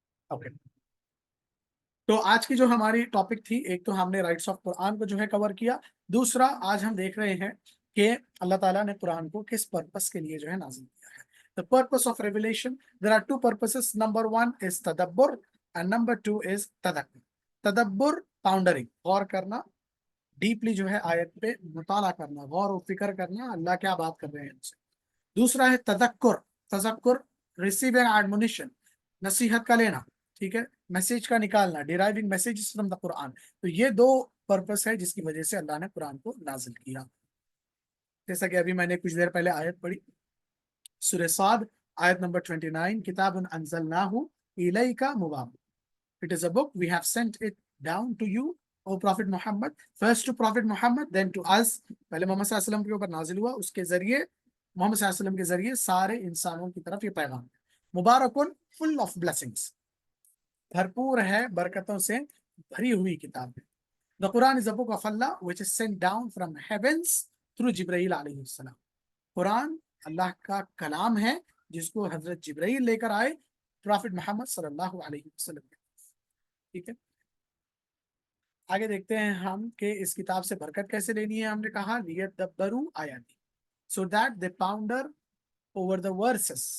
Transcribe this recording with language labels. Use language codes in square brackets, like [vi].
[ur] Okay. تو آج کی جو ہماری ٹاپک تھی، ایک تو ہم نے رائٹس آف قرآن کو جو ہے کور کیا. دوسرا آج ہم دیکھ رہے ہیں کہ اللہ تعالیٰ نے قرآن کو کس پرپس کے لیے جو ہے نازل کیا ہے. [en] The purpose of revelation, there are 2 purposes. Number 1 is tadabbur and number 2 is tadakkur. [ur] تدبر پاؤنڈرنگ، غور کرنا، ڈیپلی جو ہے آیت پہ مطالعہ کرنا، غور و فکر کرنا اللہ کیا بات کر رہے ہیں ان سے. دوسرا ہے تذکر. تذکر، [en] receive and admonition, [ur] نصیحت کا لینا، ٹھیک ہے، میسج کا نکالنا، [en] Deriving messages from the Quran. [ur] تو یہ 2 پرپس ہے جس کی وجہ سے اللہ نے قرآن کو نازل کیا. جیسا کہ ابھی میں نے کچھ دیر پہلے آیت پڑھی، سورہ صاد آیت نمبر 29، [ar] کتاب انزلناہ الیک مبارک. [en] It is a book we have sent it down to you, O Prophet Muhammad. First to Prophet Muhammad, then to us. [ur] پہلے محمد صلی اللہ علیہ وسلم کے اوپر نازل ہوا، اس کے ذریعے محمد صلی اللہ علیہ وسلم کے ذریعے سارے انسانوں کی طرف یہ پیغام ہے. مبارکن، [en] full of blessings, [ur] بھرپور ہے برکتوں سے بھری ہوئی کتاب ہے. [en] The Quran is a book of Allah which is sent down from heavens through Jibreel علیہ السلام. [ur] قرآن اللہ کا کلام ہے جس کو حضرت جبرائیل لے کر آئے پروفٹ محمد صلی اللہ علیہ وسلم. ٹھیک ہے، آگے دیکھتے ہیں ہم کہ اس کتاب سے برکت کیسے لینی ہے. ہم نے کہا [ar] لیدبروا آیاتی، [en] so that they ponder over the verses.